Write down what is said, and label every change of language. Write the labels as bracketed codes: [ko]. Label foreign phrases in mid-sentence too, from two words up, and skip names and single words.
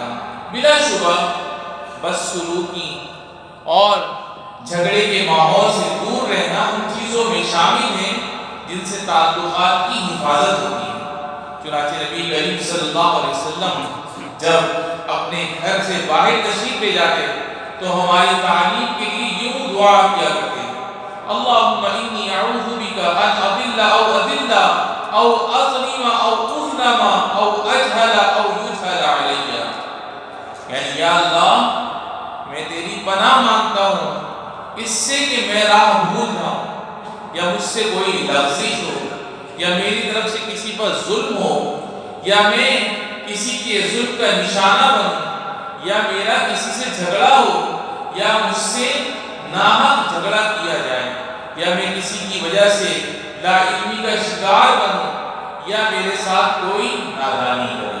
[ur] بلا شبہ بدسلوکی اور جھگڑے کے ماحول سے دور رہنا ان چیزوں میں شامل ہیں جن سے تعلقات کی حفاظت ہوتی ہے۔ چنانچہ نبی کریم صلی اللہ علیہ وسلم جب اپنے گھر سے باہر تشریف لے جاتے تو ہماری تعلیم کے لیے یوں دعا کیا کرتے: [ar] اللہم انی اعوذ بک ان اضل او اذل او اظلم او اظلم او اجہل او یجہل علی، [ur] یعنی یا اللہ میں تیری پناہ مانگتا ہوں اس سے کہ میں راہ بھول جاؤں یا مجھ سے کوئی لغزش ہو یا میری طرف سے کسی پر ظلم ہو یا میں کسی کے ظلم کا نشانہ بنوں یا میرا کسی سے جھگڑا ہو یا مجھ سے ناحق جھگڑا کیا جائے یا میں کسی کی وجہ سے لا علمی کا شکار بنوں یا میرے ساتھ کوئی نادانی کرے۔